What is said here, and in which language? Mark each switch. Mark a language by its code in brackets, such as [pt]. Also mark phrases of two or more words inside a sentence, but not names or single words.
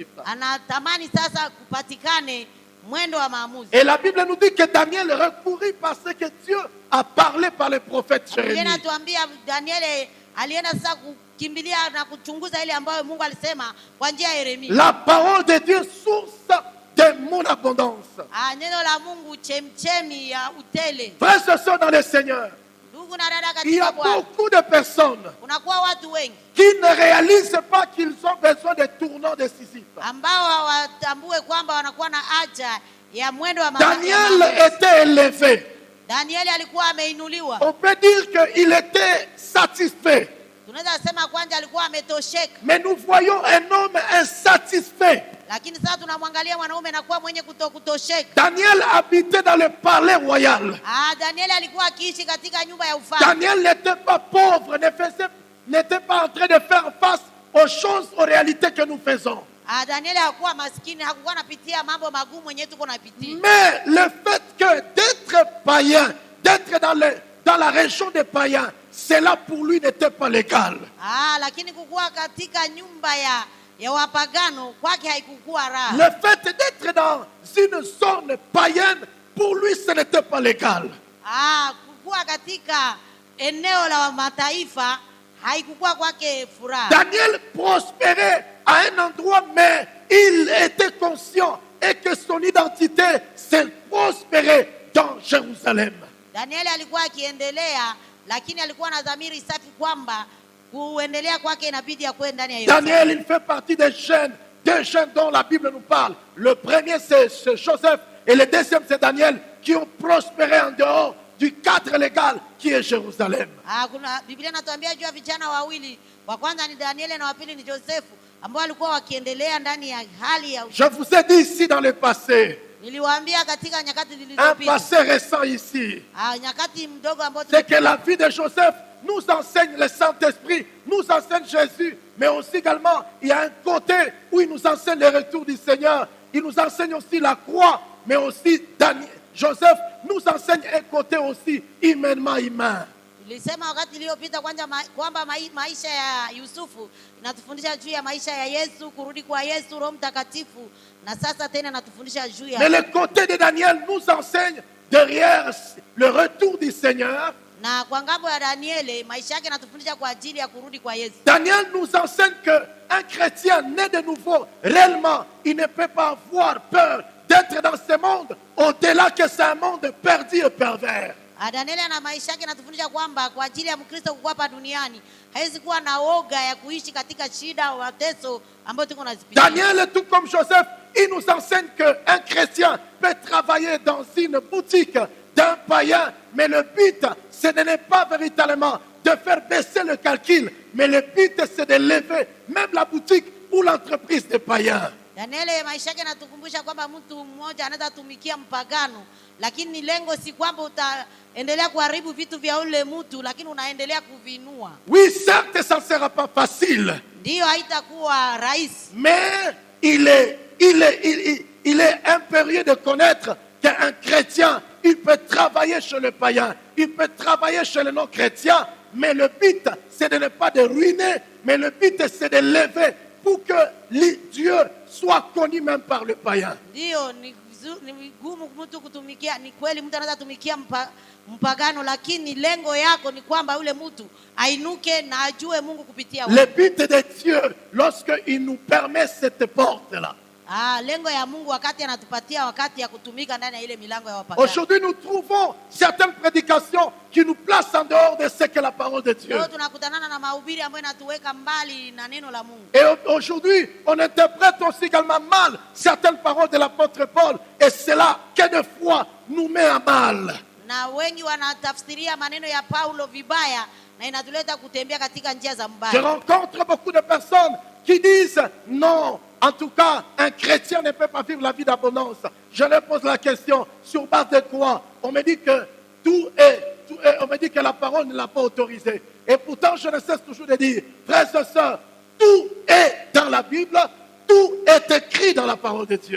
[sw] Anatamani sasa kupatikane mwendo wa maamuzi. [fr] Et la Bible nous dit que Daniel recourut parce que Dieu a parlé par le prophète [sw] Biblia [fr] Jérémie. [sw] inatuambia Danieli alienda sasa kukimbilia na kuchunguza ile ambayo Mungu alisema kwa njia ya Yeremia. [fr] La parole de Dieu, source de mon abondance. [sw] Neno la Mungu chemchemi ya utele. [fr] Frères et sœurs dans le Seigneur, [sw] Ndugu na dada [fr] il y a [sw] katika Bwana, [fr] beaucoup de personnes [sw] kunakuwa watu wengi [fr] qui ne réalisent pas qu'ils ont besoin de tournants décisifs. [sw] ambao hawatambue kwamba wanakuwa na haja ya mwendo wa maamuzi. [fr] Daniel était élevé. [sw] Danieli alikuwa ameinuliwa. [fr] On peut dire qu'il était satisfait. [sw] Tunaweza sema kwanza alikuwa ametosheka, [fr] Mais nous voyons un homme insatisfait. [sw] lakini sasa tunamwangalia mwanaume na kuwa mwenye kutosheka. [fr] Daniel habitait dans le palais royal. [sw] Danieli alikuwa akiishi katika nyumba ya ufalme. [fr] Daniel n'était pas pauvre, n'était pas en train de faire face aux choses, aux réalités que nous faisons. [sw] Danieli hakuwa maskini, hakuwa anapitia mambo magumu yenyewe tuko napitia. [fr] Mais le fait que d'être païen, d'être dans la région des païens, cela pour lui n'était pas légal. [sw] Lakini kukuwa katika nyumba ya wapagano kwake haikukuwa raha. [fr] Le fait d'être dans une zone païenne, pour lui ce n'était pas légal. [sw] Kukuwa katika eneo la mataifa haikukuwa kwake furaha. [fr] Daniel prospérait à un endroit, mais il était conscient et que son identité s'est prospérée dans Jérusalem. [sw] Danieli alikuwa akiendelea, lakini alikuwa na dhamiri safi kwamba kuendelea kwake inabidi akuwe ndani ya Yerusalemu. [fr] Daniel, il fait partie des jeunes dont la Bible nous parle. Le premier, c'est Joseph, et le deuxième, c'est Daniel, qui ont prospéré en dehors du cadre légal qui est Jérusalem. [sw] Kuna Biblia inatuambia juu ya vijana wawili, wa kwanza ni Danieli na wa pili ni Josefu, ambao walikuwa wakiendelea ndani ya hali ya [fr] Je vous ai dit ici dans le passé, [sw] niliwaambia katika nyakati [fr] un [sw] zilizopita, [fr] passé récent ici, [sw] nyakati mdogo ambao [fr] c'est que la vie de Joseph nous enseigne le Saint-Esprit, nous enseigne Jésus, mais aussi également, il y a un côté où il nous enseigne le retour du Seigneur, il nous enseigne aussi la croix, mais aussi Joseph nous enseigne un côté aussi humainement humain. [sw] Nilisema wakati iliyopita kwamba maisha ya Yusufu inatufundisha juu ya maisha ya Yesu, kurudi kwa Yesu, Roho Mtakatifu, na sasa tena natufundisha juu ya. [fr] Mais le côté de Daniel nous enseigne derrière le retour du Seigneur, [sw] Na kwa ngambo ya Danieli, maisha yake yanatufundisha kwa ajili ya kurudi kwa Yesu. [fr] Daniel nous enseigne qu'un chrétien né de nouveau, réellement, il ne peut pas avoir peur d'être dans ce monde, au-delà que c'est un monde perdu et pervers. [sw] Danieli ana maisha yake yanatufundisha kwamba kwa ajili ya Mkristo kuwa hapa duniani, hawezi kuwa na woga ya kuishi katika shida au mateso ambayo tuko nazipitia. [fr] Daniel, tout comme Joseph, il nous enseigne qu'un chrétien peut travailler dans une boutique d'un païen, mais le but, ce n'est pas véritablement de faire baisser le calcul, mais le but, c'est de lever même la boutique ou l'entreprise des païens. [sw] Danieli maisha yake yanatukumbusha kwamba mtu mmoja anaweza tumikia mpagano, lakini lengo si kwamba utaendelea kuharibu vitu vya ule mtu, lakini unaendelea kuvinua. [fr] Oui, certes, ça ne sera pas facile. [sw] Ndio, haitakuwa rahisi. [fr] Mais il est impérieux de connaître qu'un chrétien, il peut travailler chez le païen, il peut travailler chez le non-chrétien, mais le but, c'est de ne pas de ruiner, mais le but, c'est de lever pour que Dieu soit connu même par le païen. [sw] Ndio, ni vigumu mtu kutumikia, ni kweli mtu anaweza tumikia mpagano, lakini lengo yako ni kwamba yule mtu ainuke na ajue Mungu kupitia wewe. [fr] Le but de Dieu, lorsque il nous permet cette porte-là. [sw] Lengo ya Mungu wakati anatupatia wakati ya kutumika ndani ya ile milango ya wapagano. [fr] Aujourd'hui, nous trouvons certaines prédications qui nous placent en dehors de ce que la parole de Dieu. [sw] Leo tunakutanana na mahubiri ambayo yanatuweka mbali na neno la Mungu. [fr] Et aujourd'hui, on interprète aussi également mal certaines paroles de l'apôtre Paul, et cela, que de fois, nous met à mal. [sw] Na wengi wanatafsiria maneno ya Paulo vibaya na inatuleta kutembea katika njia za mbaya. [fr] Je rencontre beaucoup de personnes qui disent non, en tout cas, un chrétien ne peut pas vivre la vie d'abondance. Je leur pose la question, sur base de quoi? On me dit que on me dit que la parole ne l'a pas autorisé. Et pourtant, je ne cesse toujours de dire, frères et sœurs, tout est dans la Bible, tout est écrit dans la parole de Dieu.